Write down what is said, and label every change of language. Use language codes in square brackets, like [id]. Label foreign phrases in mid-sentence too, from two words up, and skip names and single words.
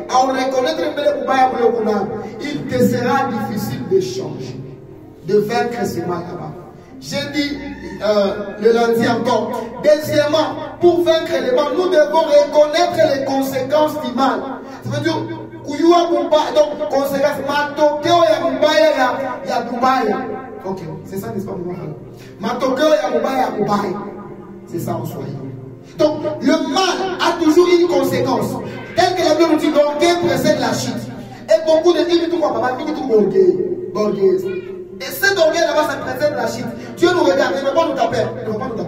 [fr] À en reconnaître il te sera difficile de changer, de vaincre ce mal là-bas. J'ai dit le lundi encore. Deuxièmement, pour vaincre le mal, nous devons reconnaître les conséquences du mal. Ça veut dire, donc, conséquences, [sw] matokeo ya mubaya ya kubaya. [fr] Ok, c'est ça, n'est-ce pas, [sw] matokeo ya mubaya ya kubaya. [fr] C'est ça en soi. Donc, le mal a toujours une conséquence. Tel que la Bible nous dit, l'orgueil précède la chute. Et beaucoup de gens disent, papa, qui dit orgueil. Et cet orgueil là-bas, ça précède la chute. Dieu nous regarde, il ne va pas nous taper. Il ne va pas nous taper.